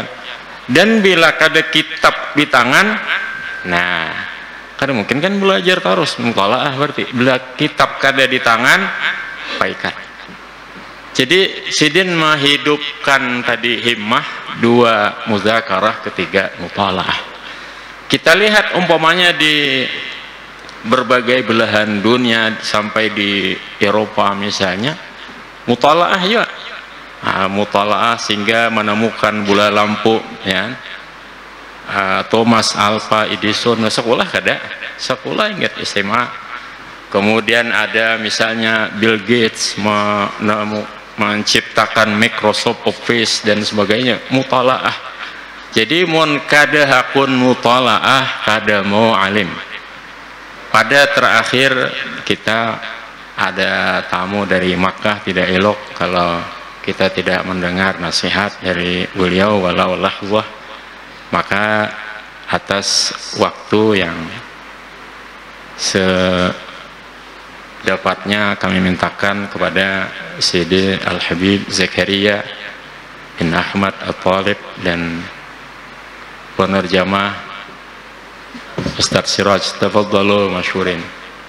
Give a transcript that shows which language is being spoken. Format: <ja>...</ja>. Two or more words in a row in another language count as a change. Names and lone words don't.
<bjn>Dan bila kada kitab di tangan, nah kada mungkin kan belajar terus mutalaah. Berarti bila kitab kada di tangan, paikat. Jadi sidin menghidupkan tadi himmah, dua muzakarah, ketiga mutalaah.</bjn> <id>Kita lihat umpamanya di berbagai belahan dunia, sampai di Eropa misalnya, mutalaah ya, mutalaah sehingga menemukan bola lampu, ya.</id> <bjn>Thomas Alva Edison sekolah kada, sekolah ingat SMA.</bjn> <id>Kemudian ada misalnya Bill Gates menciptakan Microsoft Office dan sebagainya, mutalaah.</id> <bjn>Jadi mun kada hakun mutalaah, kada mau alim.</bjn> <id>Pada terakhir kita ada tamu dari Makkah, tidak elok kalau kita tidak mendengar nasihat dari beliau walau lahzah. Maka atas waktu yang sedapatnya kami mintakan kepada Sayyidi Al-Habib Zakaria bin Ahmad Al-Talib dan penerjemah Ustaz Siraj,</id> <ar>تفضلوا مشهورين.</ar>